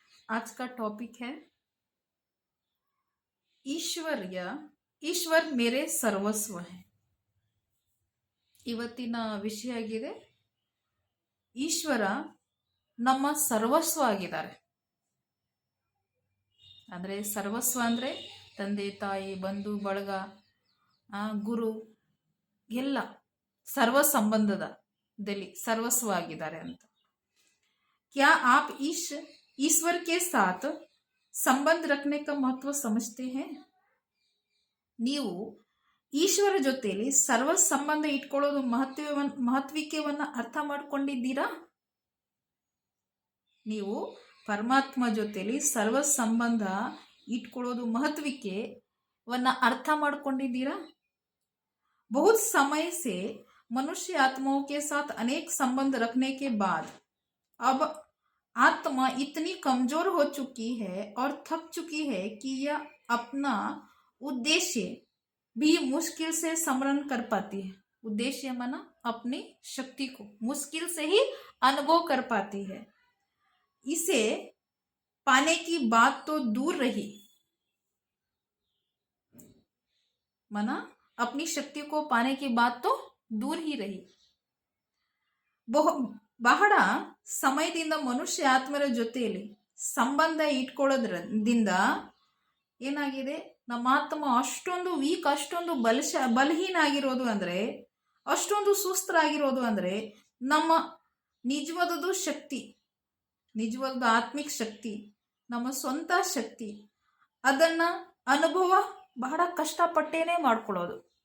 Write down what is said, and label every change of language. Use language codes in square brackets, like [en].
[hi] आज का टॉपिक है ईश्वर मेरे सर्वस्व है। [kn] ಇವತ್ತಿನ ವಿಷಯ ಆಗಿದೆ ಈಶ್ವರ ನಮ್ಮ ಸರ್ವಸ್ವ ಆಗಿದ್ದಾರೆ. ಅಂದರೆ ಸರ್ವಸ್ವ ಅಂದರೆ ತಂದೆ ತಾಯಿ ಬಂಧು ಬಳಗ ಗುರು ಎಲ್ಲ ಸರ್ವ ಸಂಬಂಧದಲ್ಲಿ ಸರ್ವಸ್ವ ಆಗಿದ್ದಾರೆ ಅಂತ. [hi] क्या आप ईश्वर के साथ संबंध रखने का महत्व समझते हैं? [kn] ನೀವು ಈಶ್ವರ ಜೊತೆಯಲ್ಲಿ ಸರ್ವ ಸಂಬಂಧ ಇಟ್ಕೊಳ್ಳೋದು ಮಹತ್ವಿಕೆಯನ್ನ ಅರ್ಥ ಮಾಡ್ಕೊಂಡಿದ್ದೀರಾ? ನೀವು ಪರಮಾತ್ಮ ಜೊತೆಯಲ್ಲಿ ಸರ್ವ ಸಂಬಂಧ ಇಟ್ಕೊಳ್ಳೋದು ಮಹತ್ವಿಕೆಯನ್ನ ಅರ್ಥ ಮಾಡ್ಕೊಂಡಿದ್ದೀರಾ? [hi] बहुत समय से मनुष्य आत्माओं के साथ अनेक संबंध रखने के बाद अब आत्मा इतनी कमजोर हो चुकी है और थक चुकी है कि यह अपना उद्देश्य भी मुश्किल से स्मरण कर पाती है. उद्देश्य माना अपनी शक्ति को मुश्किल से ही अनुभव कर पाती है. इसे पाने की बात तो दूर रही, माना अपनी शक्ति को पाने की बात तो दूर ही रही. [kn] ಬಹಳ ಸಮಯದಿಂದ ಮನುಷ್ಯ ಆತ್ಮರ ಜೊತೆಯಲ್ಲಿ ಸಂಬಂಧ ಇಟ್ಕೊಳ್ಳೋದ್ರಿಂದ ಏನಾಗಿದೆ, ನಮ್ಮ ಆತ್ಮ ಅಷ್ಟೊಂದು ವೀಕ್, ಅಷ್ಟೊಂದು ಬಲಹೀನ ಆಗಿರೋದು ಅಂದರೆ, ಅಷ್ಟೊಂದು ಸುಸ್ತರಾಗಿರೋದು ಅಂದರೆ ನಮ್ಮ ನಿಜವಾದದ್ದು ಶಕ್ತಿ, ನಿಜವಾದ ಆತ್ಮಿಕ ಶಕ್ತಿ, ನಮ್ಮ ಸ್ವಂತ ಶಕ್ತಿ, ಅದನ್ನ ಅನುಭವ ಬಹಳ ಕಷ್ಟಪಟ್ಟೇನೆ ಮಾಡ್ಕೊಳ್ಳೋದು.